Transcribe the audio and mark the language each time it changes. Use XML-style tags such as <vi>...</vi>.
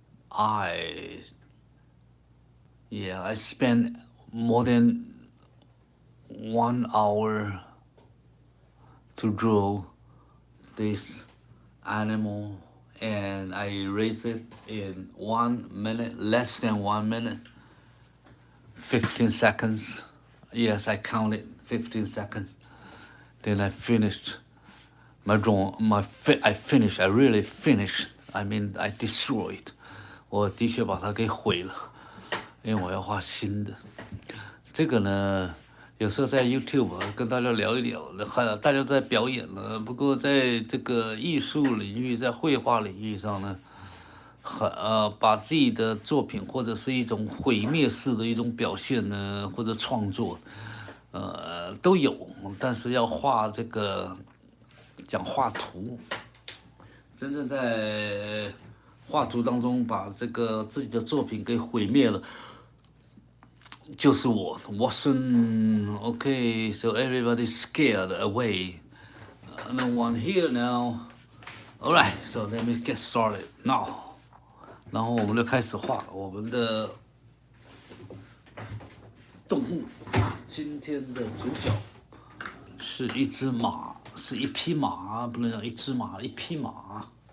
<en>Eyes. Yeah, I spent more than 1 hour to draw this animal, and I erased it in 1 minute, less than 1 minute. 15 seconds. Yes, I counted 15 seconds. Then I finished my drawing. I really finished. I mean, I destroyed.</en> <zh>我的确把它给毁了，因为我要画新的。这个呢，有时候在 YouTube 跟大家聊一聊，大家在表演了。不过在这个艺术领域，在绘画领域上呢，把自己的作品或者是一种毁灭式的一种表现呢，或者创作，都有。但是要画这个讲画图，真正在画图当中把这个自己的作品给毁灭了，就是我 Watson.</zh> <en>Okay, so everybody's scared away. No one here now. Alright, so let me get started now.</en> <zh>然后我们就开始画我们的动物。今天的主角是一只马，是一匹马，不能讲一只马，一匹马。</zh>